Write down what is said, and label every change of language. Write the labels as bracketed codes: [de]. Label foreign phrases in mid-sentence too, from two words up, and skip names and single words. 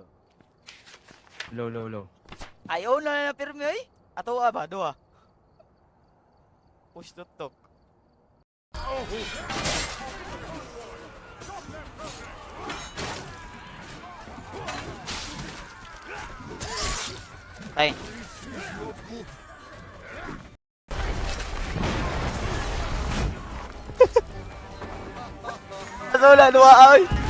[en] Low. [ceb] Ayaw na pirmi oy. Ato ba duha. [en] Push to talk. Ay. [ceb] Wala dua ay.